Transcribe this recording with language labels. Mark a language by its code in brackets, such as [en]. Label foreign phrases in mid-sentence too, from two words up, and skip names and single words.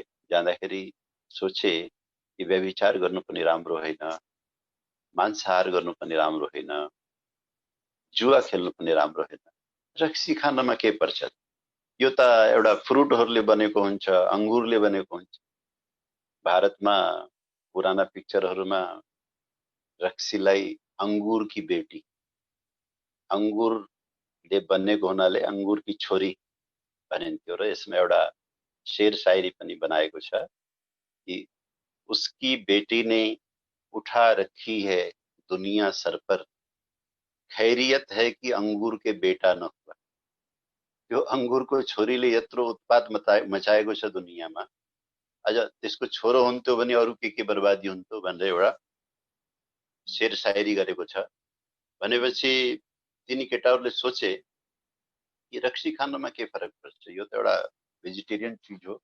[ne] जाँदाखेरि सोचे कि व्यभिचार गर्नु पनि राम्रो होइन, मांसाहार गर्नु पनि राम्रो होइन, जुवा खेल्नु पनि राम्रो होइन, रक्सी खानमा के पर्छ? यो त एउटा फ्रुटहरूले बनेको हुन्छ, अंगुरले बनेको हुन्छ। भारतमा पुराना पिक्चरहरूमा रक्सीलाई [hi] अंगुरकी बेटी, [ne] अंगुरले बनेको हुनाले अंगुरकी छोरी भनिन्थ्यो। र यसमा एउटा शेर शायरी पनि बनाएको छ कि [hi] उसकी बेटी ने उठा रखी है दुनिया सर पर, खैरियत है कि अंगूर के बेटा न हुआ। [ne] यो अंगुरको छोरीले यत्रो उत्पात मचाएको छ दुनियाँमा, अझ त्यसको छोरो हुन्थ्यो भने अरू के बर्बादी हुन्थ्यो भनेर एउटा शेर शायरी गरेको छ। भनेपछि तिनी केटाहरूले सोचे कि रक्सी खानमा के फरक पर्छ, यो त एउटा भेजिटेरियन चीज हो।